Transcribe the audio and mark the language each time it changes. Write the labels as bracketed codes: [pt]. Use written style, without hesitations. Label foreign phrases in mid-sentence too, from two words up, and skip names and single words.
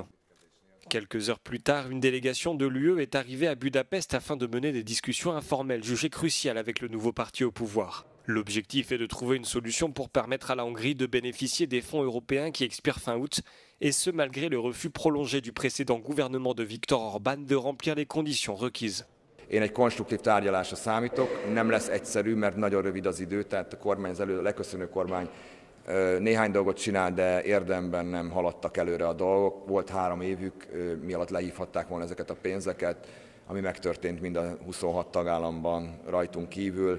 [fr] Quelques heures plus tard, une délégation de l'UE est arrivée à Budapest afin de mener des discussions informelles jugées cruciales avec le nouveau parti au pouvoir. L'objectif est de trouver une solution pour permettre à la Hongrie de bénéficier des fonds européens qui expirent fin août, et ce malgré le refus prolongé du précédent gouvernement de Viktor Orbán de remplir les conditions requises. [hu] Én egy konstruktív tárgyalásra számítok, nem lesz egyszerű, mert nagyon rövid az idő, tehát a kormány, az leköszönő kormány néhány dolgot csinál, de érdemben nem haladtak előre a dolgok. Volt 3 évük, mi alatt lehívhatták volna ezeket a pénzeket, ami megtörtént mind a 26 tagállamban rajtunk kívül.